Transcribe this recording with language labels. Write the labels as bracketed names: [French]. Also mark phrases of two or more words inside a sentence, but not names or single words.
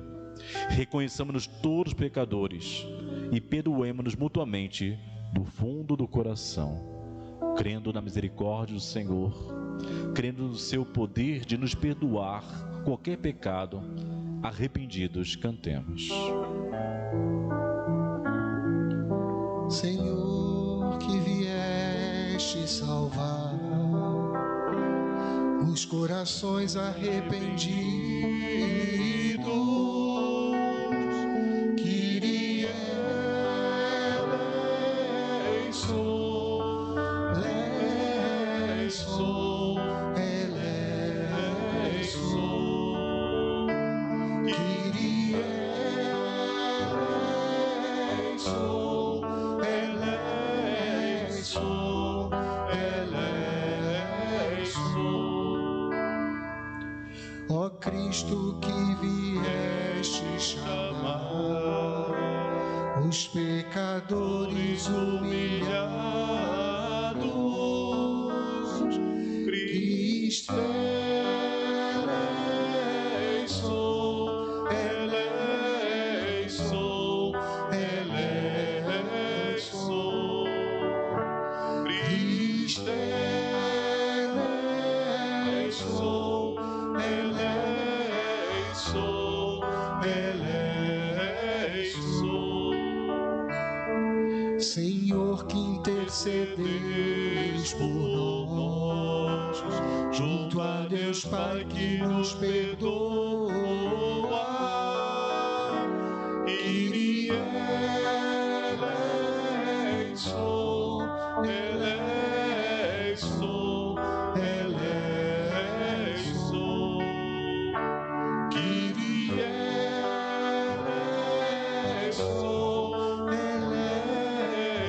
[Portuguese] Reconheçamos-nos todos pecadores e perdoemos-nos mutuamente do fundo do coração, crendo na misericórdia do Senhor, crendo no seu poder de nos perdoar qualquer pecado. Arrependidos, cantemos. Senhor, que vieste salvar os corações arrependidos, [Greek] Κύριε ελέησον, ελέησον, ελέησον, Κύριε ελέησον, ελέησον, ελέησον. [Portuguese] Ó Cristo, que vieste chamar os pecadores [Greek] humilhados, Χριστέ ελέησον, ελέησον, ελέησον, Χριστέ ελέησον, ελέησον, ελέησον. [Portuguese] Senhor, que intercedeis por nós, junto a Deus Pai que nos perdoa, [Greek] Κύριε ελέησον, ελέησον, ελέησον, Κύριε ελέησον, ελέησον,